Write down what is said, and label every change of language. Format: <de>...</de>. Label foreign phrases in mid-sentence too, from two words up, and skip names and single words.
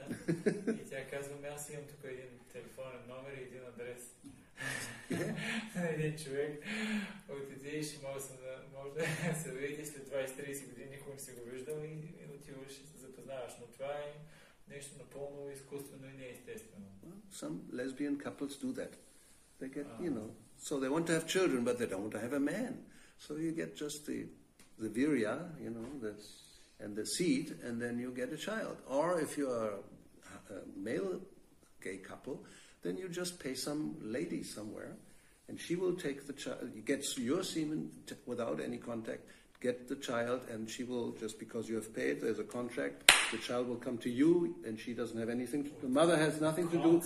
<bg>И тя казва, аз имам тук един телефонен номер и един адрес. Един човек отиде и ще може да се види след 20-30 години, никога не си го виждал и отиваш и се запознаваш. Но това е нещо напълно изкуствено и неестествено.</bg> <en>Some lesbian couples do that. They get, so they want to have children, but they don't want to have a man. So you get just the virya, and the seed, and then you get a child. Or if you are a male gay couple, then you just pay some lady somewhere, and she will take the child, gets your semen without any contact, get the child, and she will, just because you have paid, there's a contract, the child will come to you, and she doesn't have anything, the mother has nothing to do.</en>